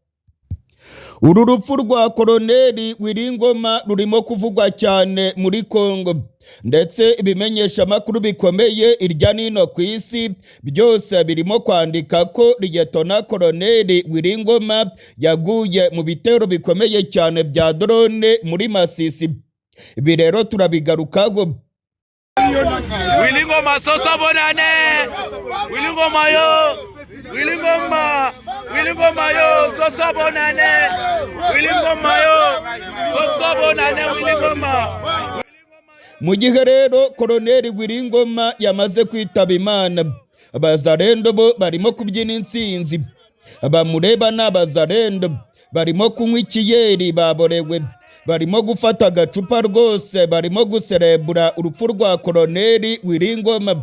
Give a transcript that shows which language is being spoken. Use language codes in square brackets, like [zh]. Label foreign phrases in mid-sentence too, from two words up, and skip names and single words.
[rw] Uru rupfu rwa Koloneli Wiringoma rurimo kuvugwa cyane muri Kongo, ndetse ibimenyesha amakuru bikomeye irya nino ku isi byose birimo kwandika ko Liyetona Koloneli Wiringoma yaguye mu bitero bikomeye cyane bya drone muri Masisi. Ibi rero turabigarukaho. Wiringoma sosa bonane, Wiringoma yo, Wiringoma yo sosa bonane, Wiringoma yo sosa bonane, Wiringoma. Mu gihe rero Koloneli Wiringoma yamaze kwitaba Imana, abazarendo bo barimo kubyina intsinzi. Abamureba n'abazarendo barimo kunywa ikiyeri baborewe, barimo gufata agacupa rwose, barimo guserebura urupfu rwa Koloneli Wiringoma.